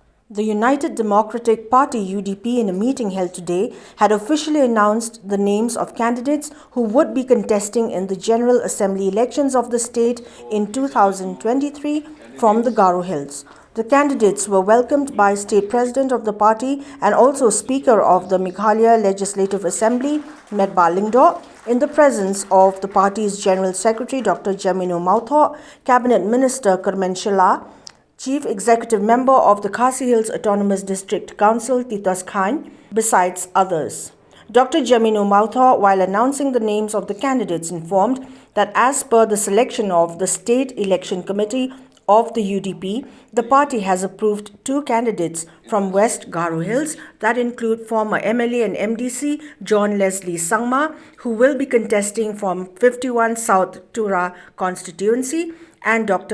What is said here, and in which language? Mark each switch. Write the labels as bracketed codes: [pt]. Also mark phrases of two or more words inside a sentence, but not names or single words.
[en] The United Democratic Party UDP, in a meeting held today, had officially announced the names of candidates who would be contesting in the General Assembly elections of the state in 2023 from the Garo Hills. The candidates were welcomed by State President of the party and also Speaker of the Meghalaya Legislative Assembly, Metbah Lyngdoh, in the presence of the party's General Secretary Dr. Jemino Mawthoh, Cabinet Minister Kyrmen Shylla, Chief Executive Member of the Khasi Hills Autonomous District Council, Tito, Chyne, besides others. Dr. Jemino Mawthoh, while announcing the names of the candidates, informed that as per the selection of the State Election Committee of the UDP, the party has approved 2 candidates from West Garo Hills that include former MLA and MDC John Leslie Sangma, who will be contesting from 51 South Tura constituency, and Dr.